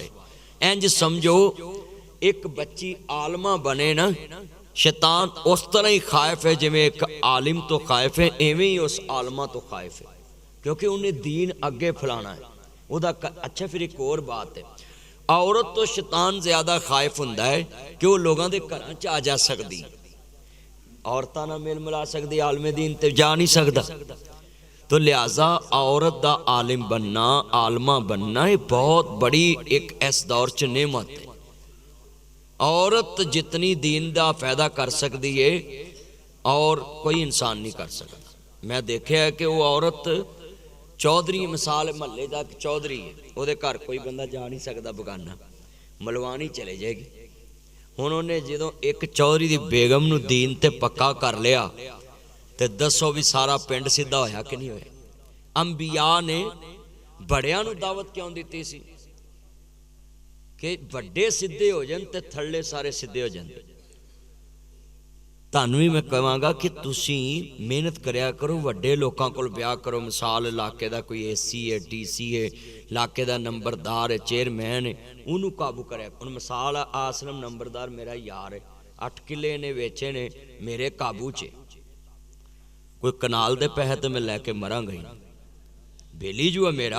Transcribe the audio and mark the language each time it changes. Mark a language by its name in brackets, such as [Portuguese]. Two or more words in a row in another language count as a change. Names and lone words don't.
[Punjabi] انج سمجھو ایک بچی عالمہ بنے نا، شیطان اس طرح ہی خائف ہے جویں ایک عالم تو خائف ہے، ایویں ہی اس عالمہ تو خائف ہے، کیونکہ انہیں دین اگے پھیلانا ہے۔ اچھا پھر ایک اور بات ہے، عورت تو شیطان زیادہ خائف ہوندا ہے کہ وہ لوگاں دے گھراں چ آ جا سکدی، عورتاں نال میل ملا سکدی، عالم دین تے جا نہیں سکدا۔ تو لہٰذا عورت دا عالم بننا، عالمہ بننا یہ بہت بڑی ایک اس دور چ نعمت ہے۔ [Urdu] عورت جتنی دین دا فائدہ کر سکتی ہے اور کوئی انسان نہیں کر سکتا۔ میں دیکھا ہے کہ وہ عورت چودھری، [Punjabi] مثال محلے دا چودھری ہے، [Urdu] وہ دے گھر کوئی بندہ جا نہیں سکتا بگانا، ملوانی چلے جائے گی۔ [Punjabi] انہوں نے جدوں ایک چودھری دی بیگم نو دین تے پکا کر لیا تے دسو بھی سارا پنڈ سیدھا ہویا کہ نہیں ہویا؟ انبیاء نے بڑیاں نو دعوت کیوں دیتی سی کہ بڑے سیدھے ہو جائیں تے تھلے سارے سیدھے ہو جائیں۔ ਤੁਹਾਨੂੰ ਵੀ ਮੈਂ ਕਹਾਂਗਾ ਕਿ ਤੁਸੀਂ ਮਿਹਨਤ ਕਰਿਆ ਕਰੋ, ਵੱਡੇ ਲੋਕਾਂ ਕੋਲ ਵਿਆਹ ਕਰੋ। ਮਿਸਾਲ ਇਲਾਕੇ ਦਾ ਕੋਈ AC ਹੈ, DC ਹੈ, ਇਲਾਕੇ ਦਾ ਨੰਬਰਦਾਰ ਹੈ, ਚੇਅਰਮੈਨ ਹੈ, ਉਹਨੂੰ ਕਾਬੂ ਕਰਿਆ। ਹੁਣ ਮਿਸਾਲ ਆਸਲਮ ਨੰਬਰਦਾਰ ਮੇਰਾ ਯਾਰ ਹੈ, 8 ਕਿੱਲੇ ਨੇ ਵੇਚੇ ਨੇ, ਮੇਰੇ ਕਾਬੂ 'ਚ ਕੋਈ ਕਨਾਲ ਦੇ ਪੈਸੇ ਤੇ ਮੈਂ ਲੈ ਕੇ ਮਰਾਂਗਾ ਹੀ, ਬੇਲੀ ਜੂ ਹੈ ਮੇਰਾ।